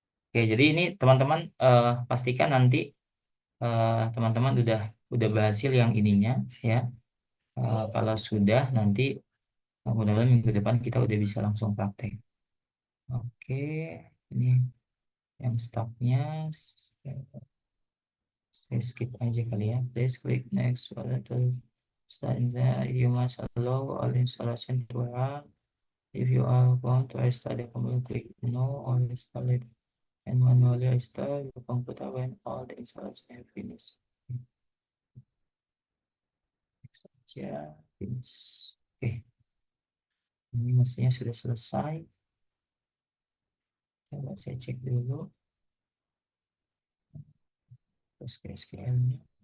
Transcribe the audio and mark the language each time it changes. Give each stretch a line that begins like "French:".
Indonesian: Oke, jadi ini teman-teman pastikan nanti teman-teman udah berhasil yang ininya ya. Kalau sudah nanti mudah-mudahan minggu depan kita udah bisa langsung praktek. Oke, ini yang stopnya saya skip aja kali ya.
English: Please click next to start in there. You must allow all installation to run. If you are going to restart the computer, click no or restart it and manually restart your computer when all the installation have finished. Next
Indonesian: aja,
English: finish.
Indonesian: Oke, ini mestinya sudah selesai. Coba saya cek dulu. Terus ke SQL-nya.